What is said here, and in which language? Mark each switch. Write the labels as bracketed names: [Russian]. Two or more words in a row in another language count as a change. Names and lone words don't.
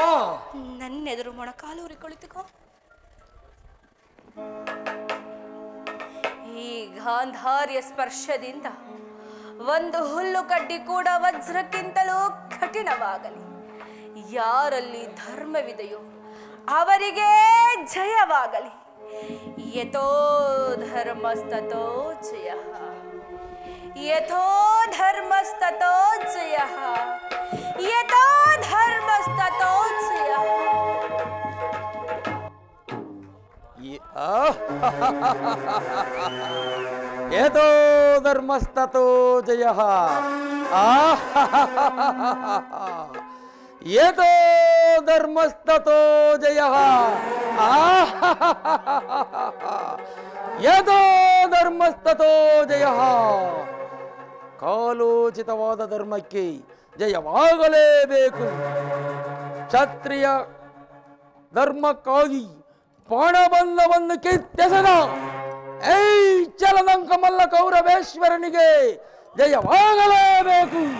[Kannada] ನನ್ನೆದುರು ಮೊಣಕಾಲೂರಿ ಕುಳಿತುಕೋ ಈ ಗಾಂಧಾರ್ಯ ಸ್ಪರ್ಶದಿಂದ ಒಂದು ಹುಲ್ಲು ಕಡ್ಡಿ ಕೂಡ ವಜ್ರಕ್ಕಿಂತಲೂ ಕಠಿಣವಾಗಲಿ ಯಾರಲ್ಲಿ ಧರ್ಮವಿದೆಯೋ ಅವರಿಗೆ ಜಯವಾಗಲಿ [Sanskrit] ಯಥೋ ಧರ್ಮಸ್ತತೋ ಜಯ ಯಥೋ ಧರ್ಮಸ್ತತೋ ಜಯ ಯಥೋ ಧರ್ಮಸ್ತತೋ ಜಯ ಯಥೋ ಧರ್ಮಸ್ತತೋ ಜಯ ಯಥೋ ಧರ್ಮಸ್ತತೋ ಜಯ ಯಥೋ ಧರ್ಮಸ್ತತೋ ಜಯ [Kannada] ಕಾಲೋಚಿತವಾದ ಧರ್ಮಕ್ಕೆ ಜಯವಾಗಲೇಬೇಕು ಕ್ಷತ್ರಿಯ ಧರ್ಮಕ್ಕಾಗಿ ಪಣಬಂಧವನ್ನು ಕಿತ್ತೆಸೆದ ಐ ಚಲದಂಕ ಮಲ್ಲ ಕೌರವೇಶ್ವರನಿಗೆ ಜಯವಾಗಲೇಬೇಕು